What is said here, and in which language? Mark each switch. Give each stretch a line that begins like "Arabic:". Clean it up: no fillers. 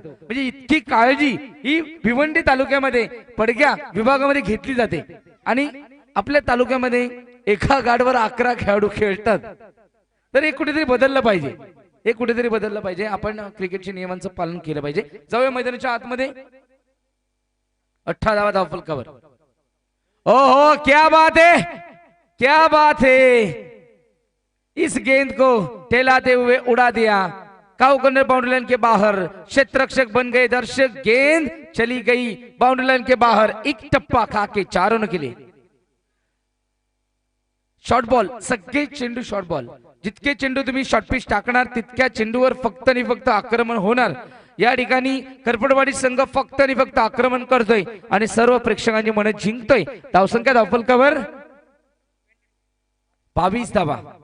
Marathi: म्हणजे इतकी काळजी ही भिवंडी तालुक्यामध्ये पडक्या विभागामध्ये घेतली जाते. आणि आपल्या तालुक्यामध्ये एका गार्डवर 11 खेळाडू खेळतात. तर हे कुठेतरी बदललं पाहिजे. हे कुठेतरी बदललं पाहिजे. आपण क्रिकेटच्या नियमांचं पालन केलं पाहिजे. जाऊया मैदानाच्या आतमध्ये. 18 धावा धावफलकावर.
Hindi: ओहो क्या बात है क्या बात है. इस गेंद को टहलाते हुए उड़ा दिया. काउ कॉर्नर बाउंड्री लाइन के बाहर. क्षेत्ररक्षक बन गए दर्शक. गेंद चली गई बाउंड्री लाइन के बाहर. एक टप्पा खा के 4 रन के लिए.
Marathi: शॉर्ट बॉल सगळे चेंडू शॉर्ट बॉल. जितके चेंडू तुम्ही शॉर्ट पिच टाकणार तितक्या चेंडूवर फक्त आणि फक्त आक्रमण होणार. या ठिकाणी करपडवाडी संघ फक्त आणि फक्त आक्रमण करतोय आणि सर्व प्रेक्षकांची मन जिंकतोय. धावसंख्या धावफलकावर 22 धावा.